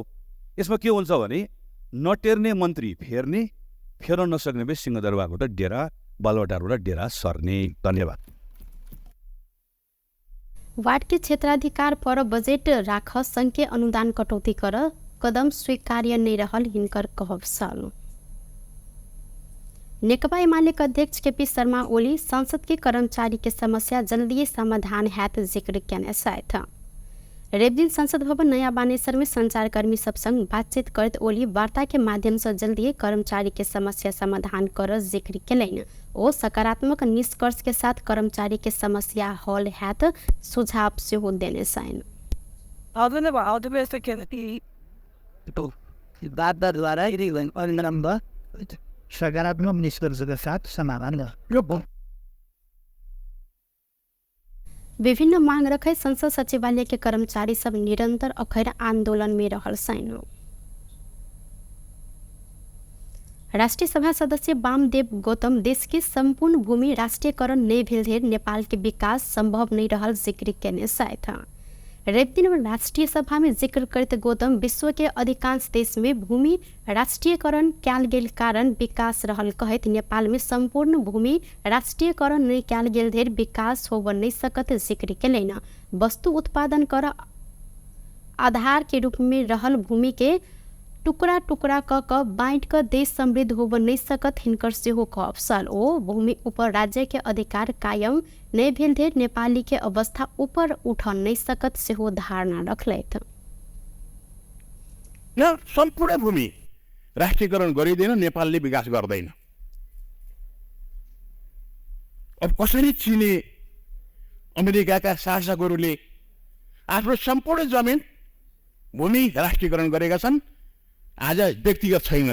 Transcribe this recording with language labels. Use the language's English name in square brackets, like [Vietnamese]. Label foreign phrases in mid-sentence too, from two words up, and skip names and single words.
[Nepali] यसमा के हुन्छ भने नटेर्ने मन्त्री फेर्ने, फेर्न नसक्ने भए सिंहदरबारबाट डेरा, बालुवाटारबाट डेरा सर्ने। धन्यवाद। [Maithili] वार्ड के क्षेत्राधिकार पर बजेट राख संघीय अनुदान कटौती कर कदम स्वीकार्य नहीं रहल हिनकर कहब छल। नेकपा एमाले अध्यक्ष केपी शर्मा ओली संसद के कर्मचारी के समस्या जल्दी समाधान हेत जिक्र केने छथि। रवि दिन संसद भवन नया बानेश्वर में संचारकर्मी सब संग बातचीत करत ओली वार्ता के माध्यम से जल्दी कर्मचारी के समस्या समाधान कर जिक्र केलनि। ओ सकारात्मक निष्कर्ष के साथ कर्मचारी के समस्या हल हेत सुझाव सेहो देने छन्। सकारात्मक निष्कर्ष के साथ समाधान विभिन्न मांग रखे संसद सचिवालय के कर्मचारी सब निरंतर अखैर आंदोलन में रहल छन्। राष्ट्रीय सभा सदस्य वामदेव गौतम देश की संपूर्ण भूमि राष्ट्रीयकरण नहीं भेल धरि नेपाल के विकास संभव नहीं रहल जिक्र केने छथि। रवि दिन राष्ट्रीय सभा में जिक्र करते गौतम विश्व के अधिकांश देश में भूमि राष्ट्रीयकरण कयल गेल कारण विकास रहल कहत नेपाल में संपूर्ण भूमि राष्ट्रीयकरण नहीं कयल गेल धरि विकास होब नहीं सकत जिक्र केलनि। वस्तु उत्पादन कर आधार के रूप में रहल भूमि के टुकड़ा टुकड़ा क बाँट क देश समृद्ध होब नहीं सकत हिनकर सेहो कहब छल। ओ भूमि ऊपर राज्य के अधिकार कायम नहीं भेल धरि नेपाली के अवस्था ऊपर उठ नहीं सकत सेहो धारणा रखलैथ। [Nepali] सम्पूर्ण भूमि राष्ट्रियकरण गरिँदैन, नेपालले विकास गर्दैन। अब कसरी चिने अमेरिकाका शासकहरूले आफ्नो सम्पूर्ण जमिन भूमि राष्ट्रियकरण गरेका छन् आज व्यक्तिगत छैन।